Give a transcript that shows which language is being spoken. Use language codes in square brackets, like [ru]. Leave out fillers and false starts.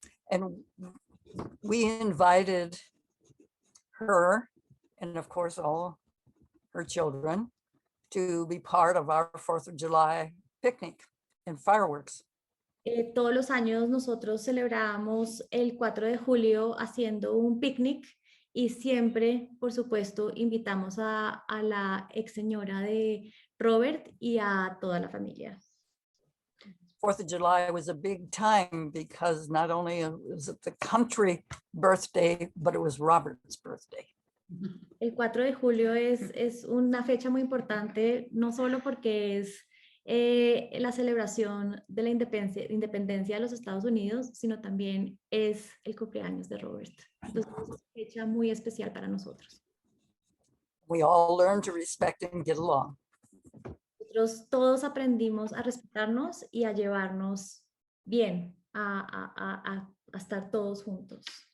[en] and we invited her and of course all her children to be part of our 4th of July picnic and fireworks. [es] Todos los años nosotros celebrábamos el 4 de julio haciendo un picnic y siempre, por supuesto, invitamos a la ex señora de Robert y a toda la familia. [en] 4th of July was a big time because not only was it the country birthday, but it was Robert's birthday. [es] El 4 de julio es una fecha muy importante, no solo porque es la celebración de la independencia de los Estados Unidos, sino también es el cumpleaños de Robert. Entonces es una fecha muy especial para nosotros. [en] We all learned to respect and get along. [es] Nosotros todos aprendimos a respetarnos y a llevarnos bien, a estar todos juntos.